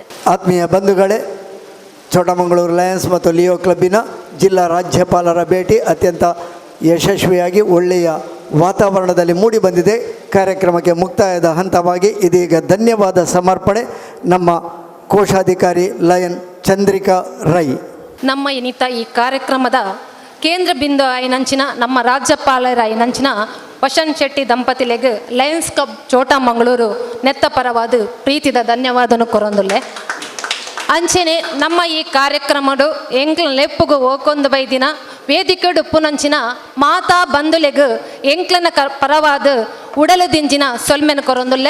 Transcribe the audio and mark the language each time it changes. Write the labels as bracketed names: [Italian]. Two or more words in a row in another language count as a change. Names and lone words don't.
[Kannada] ಆತ್ಮೀಯ ಬಂಧುಗಳೇ, ಚೋಟಮಂಗಳೂರು ಲಯನ್ಸ್ ಮತ್ತು ಲಿಯೋ ಕ್ಲಬ್ಬಿನ ಜಿಲ್ಲಾ ರಾಜ್ಯಪಾಲರ ಭೇಟಿ ಅತ್ಯಂತ ಯಶಸ್ವಿಯಾಗಿ ಒಳ್ಳೆಯ ವಾತಾವರಣದಲ್ಲಿ ಮೂಡಿ ಬಂದಿದೆ. ಕಾರ್ಯಕ್ರಮಕ್ಕೆ ಮುಕ್ತಾಯದ ಹಂತವಾಗಿ ಇದೀಗ ಧನ್ಯವಾದ ಸಮರ್ಪಣೆ ನಮ್ಮ ಕೋಶಾಧಿಕಾರಿ ಲಯನ್ ಚಂದ್ರಿಕಾ ರೈ. [Tulu] ನಮ್ಮ ಇನ್ನಿತ ಈ ಕಾರ್ಯಕ್ರಮದ ಕೇಂದ್ರ ಬಿಂದು ಆಯ್ನಂಚಿನ ನಮ್ಮ ರಾಜ್ಯಪಾಲರ ಆಯ್ನಂಚಿನ ವಸಂತ್ ಶೆಟ್ಟಿ ದಂಪತಿಲೆಗೆ ಲಯನ್ಸ್ ಕ್ಲಬ್ ಚೋಟಮಂಗಳೂರು ನೆತ್ತಪರವಾದ ಪ್ರೀತಿದ ಧನ್ಯವಾದನು ಕೊರೊಂದುಲ್ಲೆ. ಅಂಚೆನೆ ನಮ್ಮ ಈ ಕಾರ್ಯಕ್ರಮಡು ಎಂಕ್ಲ ಲೆಪ್ಪುಗು ಓಕೊಂದು ಬೈದಿನ ವೇದಿಕೆಡು ಉಪ್ಪುನಂಚಿನ ಮಾತಾ ಬಂದುಲೆಗು ಎಂಕ್ಲನ ಪರವಾದ ಉಡಲು ದಿಂಜಿನ ಸೊಲ್ಮೆನ ಕೊರೊಂದುಲ್ಲೆ.